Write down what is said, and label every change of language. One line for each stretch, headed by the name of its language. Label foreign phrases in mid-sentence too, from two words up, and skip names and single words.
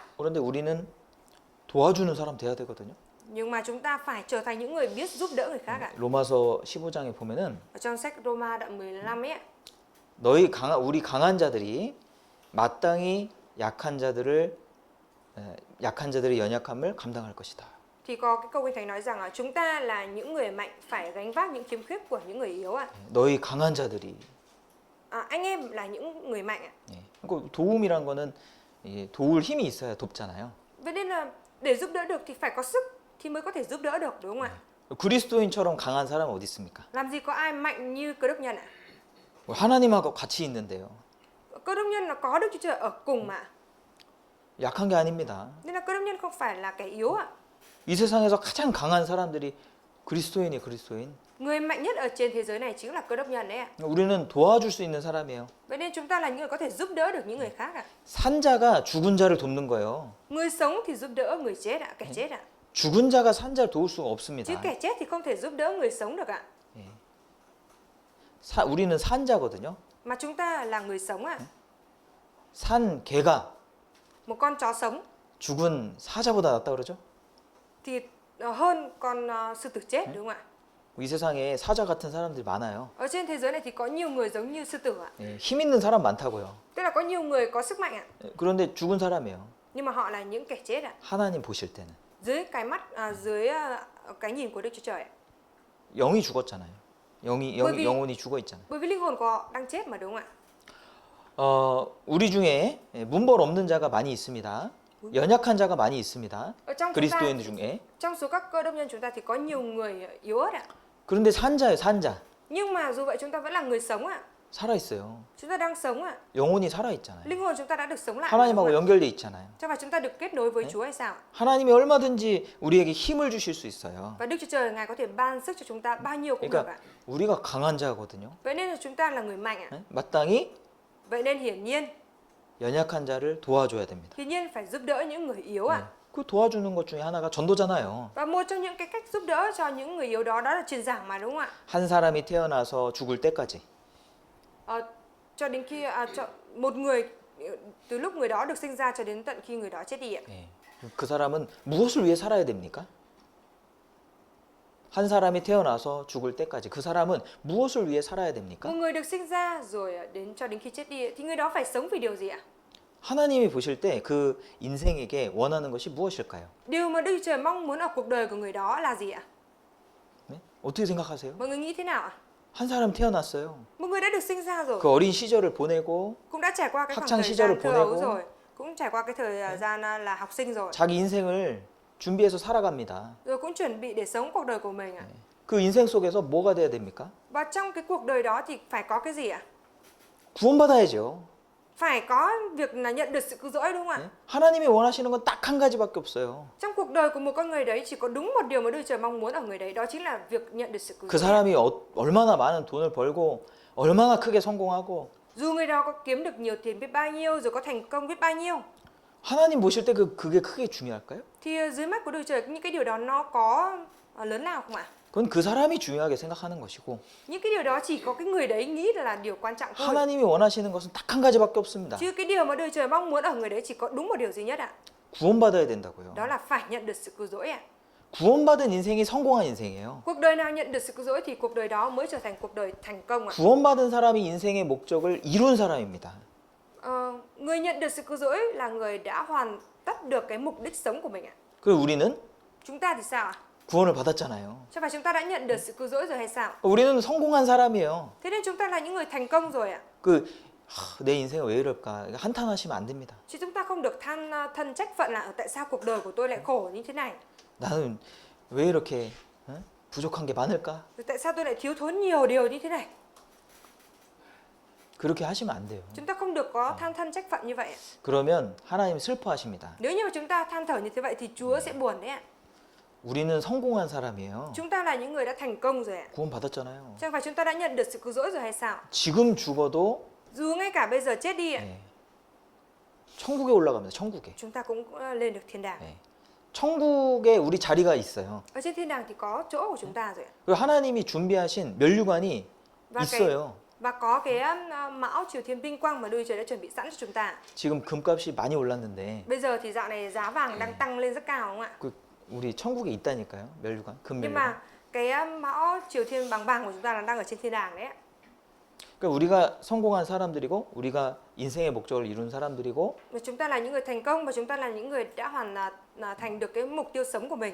Korean: 그런데 우리는 도와주는 사람 돼야 되거든요.
Vietnamese: Nhưng mà chúng ta phải trở thành những người biết giúp đỡ người khác ạ.
Korean: 로마서 15장에 보면은
Vietnamese: Ở trong sách Roma đoạn 15 ấy ạ.
Korean: 우리 강한 자들이 마땅히 약한 자들의 연약함을 감당할 것이다.
Vietnamese: Thì có cái câu Kinh Thánh nói rằng là chúng ta là những người mạnh phải gánh vác những khiếm khuyết của những người yếu ạ.
Korean: 너희 강한 자들이.
Vietnamese: Anh em là những người mạnh ạ.
Korean: 그 도움이란 거는 도울 힘이 있어야 돕잖아요.
Vietnamese: Vậy nên là để giúp đỡ được thì phải có sức thì mới có thể giúp đỡ được đúng không ạ?
Korean: 그리스도인처럼 강한 사람은 어디 있습니까?
Vietnamese: Làm gì có ai mạnh như Cơ đốc nhân ạ?
Korean: 하나님하고 같이 있는데요.
Vietnamese: Cơ đốc nhân là có Đức Chúa Trời ở cùng mà.
Korean: 약한 게 아닙니다.
Vietnamese: Nên là cơ đốc nhân không phải là kẻ yếu ạ.
Korean: 이 세상에서 가장 강한 사람들이 그리스도인.
Vietnamese: Người mạnh nhất ở trên thế giới này chính là cơ đốc nhân đấy ạ.
Korean: 우리는 도와줄 수 있는 사람이에요.
Vietnamese: Vậy nên chúng ta là những người có thể giúp đỡ được những người khác ạ.
Korean: 산 자가 죽은 자를 돕는 거예요.
Vietnamese: Người sống thì giúp đỡ người chết ạ, kẻ chết ạ.
Korean: 죽은 자가 산 자를 도울 수가
Vietnamese: Chứ
Korean: 없습니다.
Vietnamese: kẻ chết thì không thể giúp đỡ người sống được ạ.
Korean: 우리는 산 자거든요.
Vietnamese: Mà chúng ta là người sống ạ.
Korean: 산 개가
Vietnamese: Một con chó sống
Korean: 죽은 사자보다 낫다 그러죠?
Vietnamese: thì hơn con sư tử chết đúng không ạ?
Korean: 이 세상에 사자 같은 사람들이 많아요.
Vietnamese: Ở trên thế giới này thì có nhiều người giống như sư tử ạ.
Korean: 힘 있는 사람 많다고요.
Vietnamese: Tức là có nhiều người có sức mạnh ạ.
Korean: 그런데 죽은 사람이에요.
Vietnamese: Nhưng mà họ là những kẻ chết ạ.
Korean: 하나님 보실 때는
Vietnamese: Dưới cái mắt, dưới cái nhìn của Đức Chúa Trời ạ.
Korean: 영이 죽었잖아요. 영혼이 죽어 있잖아요.
Vietnamese: Bởi vì linh hồn của họ đang chết mà đúng không ạ?
Korean: 우리 중에 문벌 없는 자가 많이 있습니다. 연약한 자가 많이 있습니다.
Vietnamese: Ở trong
Korean: 그리스도인 중에.
Vietnamese: trong số các cơ đốc nhân chúng ta thì có nhiều người yếu ớt ạ.
Korean: 그런데 산자예요, 산자.
Vietnamese: Nhưng mà dù vậy chúng ta vẫn là người sống ạ.
Korean: 살아 있어요.
Vietnamese: Chúng ta đang sống ạ.
Korean: 영혼이 살아 있잖아요.
Vietnamese: Linh hồn chúng ta đã được sống lại.
Korean: 하나님하고 연결돼 있잖아요.
Vietnamese: Cho phải chúng ta được kết nối với Chúa hay sao?
Korean: 하나님이 얼마든지 우리에게 힘을 주실 수 있어요.
Vietnamese: Và Đức Chúa Trời Ngài có thể ban sức cho chúng ta bao nhiêu cũng được
Korean: 그러니까
Vietnamese: ạ.
Korean: 우리가 강한 자거든요.
Vietnamese: Vậy nên là chúng ta là người mạnh ạ.
Korean: 마땅히
Vietnamese: Vậy nên hiển nhiên
Korean: 연약한 자를 도와줘야 됩니다.
Vietnamese: phải giúp đỡ những người yếu ạ.
Korean: 그 도와주는 것 중에 하나가 전도잖아요.
Vietnamese: Và một trong những cái cách giúp đỡ cho những người yếu đó là truyền giảng mà đúng không ạ?
Korean: 한 사람이 태어나서 죽을 때까지
Vietnamese: Cho đến khi một người từ lúc người đó được sinh ra cho đến tận khi người đó chết đi ạ.
Korean: 그 사람은 무엇을 위해 살아야 됩니까? 한 사람이 태어나서 죽을 때까지 그 사람은 무엇을 위해 살아야 됩니까?
Vietnamese: Một người được sinh ra rồi cho đến khi chết đi thì người đó phải sống vì điều gì ạ?
Korean: 하나님이 보실 때 그 인생에게 원하는 것이 무엇일까요?
Vietnamese: Điều mà Đức Chúa Trời mong muốn ở cuộc đời của người đó là gì ạ?
Korean: 네? 어떻게 생각하세요?
Vietnamese: Mọi người nghĩ thế nào ạ?
Korean: 한 사람 태어났어요.
Vietnamese: Một người đã được sinh ra rồi,
Korean: 그 어린 시절을 보내고
Vietnamese: cũng đã trải qua cái khoảng
Korean: 학창
Vietnamese: thời gian
Korean: 시절을
Vietnamese: thơ ấu
Korean: 보내고
Vietnamese: rồi, cũng trải qua cái thời gian là học sinh rồi,
Korean: 자기 인생을 준비해서 살아갑니다.
Vietnamese: rồi cũng chuẩn bị để sống cuộc đời của mình ạ.
Korean: 그 인생 속에서 뭐가 돼야 됩니까?
Vietnamese: Và trong cái cuộc đời đó thì phải có cái gì ạ?
Korean: 구원받아야죠.
Vietnamese: Phải có việc là nhận được sự cứu rỗi đúng không ạ?
Korean: 네? 하나님이 원하시는 건 딱 한 가지밖에 없어요.
Vietnamese: Trong cuộc đời của một con người đấy chỉ có đúng một điều mà Đức Trời mong muốn ở người đấy, đó chính là việc nhận được sự cứu
Korean: 그
Vietnamese: rỗi.
Korean: 사람이 얼마나 많은 돈을 벌고 얼마나 크게 성공하고
Vietnamese: Dù người đó có kiếm được nhiều tiền biết bao nhiêu, rồi có thành công biết bao nhiêu,
Korean: 하나님 보실 때 그게 크게 중요할까요?
Vietnamese: thì dưới mắt của Đức Trời những cái điều đó nó có lớn lao không ạ?
Korean: 그건 그 사람이 중요하게 생각하는 것이고
Vietnamese: Những cái điều đó chỉ có cái người đấy nghĩ là điều quan trọng thôi.
Korean: 하나님이 원하시는 것은 딱 한 가지밖에 없습니다.
Vietnamese: Chứ cái điều mà Đức Trời mong muốn ở người đấy chỉ có đúng một điều duy nhất ạ.
Korean: 구원받아야 된다고요.
Vietnamese: Đó là phải nhận được sự cứu rỗi ạ.
Korean: 구원받은 인생이 성공한 인생이에요.
Vietnamese: Cuộc đời nào nhận được sự cứu rỗi thì cuộc đời đó mới trở thành cuộc đời thành công ạ.
Korean: 구원받은 사람이 인생의 목적을 이룬 사람입니다.
Vietnamese: Người nhận được sự cứu rỗi là người đã hoàn tất được cái mục đích sống của mình ạ.
Korean: 그리고 우리는
Vietnamese: Chúng ta thì sao ạ?
Korean: 구원을 받았잖아요.
Vietnamese: Chứ phải chúng ta đã nhận được sự cứu rỗi rồi hay sao?
Korean: 우리는 성공한 사람이에요.
Vietnamese: Thế nên chúng ta là những người thành công rồi ạ.
Korean: 내 인생은 왜 이럴까? 한탄하시면 안 됩니다.
Vietnamese: Chứ chúng ta không được thân trách phận là tại sao cuộc đời của tôi lại khổ như thế này?
Korean: 나는 왜 이렇게 부족한 게 많을까?
Vietnamese: Rồi tại sao tôi lại thiếu thốn nhiều điều như thế này?
Korean: 그렇게 하시면 안 돼요.
Vietnamese: Chúng ta không được có thân trách phận như vậy ạ.
Korean: 그러면 하나님 슬퍼하십니다.
Vietnamese: Nếu như mà chúng ta than thở như thế vậy thì Chúa sẽ buồn đấy ạ.
Korean: 우리는 성공한 사람이에요.
Vietnamese: Chúng ta là những người đã thành công rồi ạ.
Korean: 구원 받았잖아요.
Vietnamese: Chẳng phải chúng ta đã nhận được sự cứu rỗi rồi hay sao?
Korean: 지금 죽어도
Vietnamese: Dù ngay cả bây giờ chết đi ạ,
Korean: 네, 천국에 올라갑니다. 천국에.
Vietnamese: chúng ta cũng lên được thiên đàng.
Korean: 네. 천국에 우리 자리가 있어요.
Vietnamese: Ở trên thiên đàng thì có chỗ của chúng ta rồi ạ.
Korean: 그리고 하나님이 준비하신 면류관이 있어요.
Vietnamese: Và có cái mão triều thiên vinh quang mà Đức Trời đã chuẩn bị sẵn cho chúng ta.
Korean: 지금 금값이 많이 올랐는데
Vietnamese: Bây giờ thì dạo này giá vàng đang tăng lên rất cao đúng không ạ?
Korean: 그 우리 천국에 있다니까요. 면류관, 금
Vietnamese: Nhưng
Korean: 면류관.
Vietnamese: mà cái mão triều thiên bằng vàng của chúng ta là đang ở trên thiên đàng đấy ạ.
Korean: 그러니까 우리가 성공한 사람들이고 우리가 인생의 목적을 이룬 사람들이고
Vietnamese: Và chúng ta là những người thành công và chúng ta là những người đã thành được cái mục tiêu sống của mình,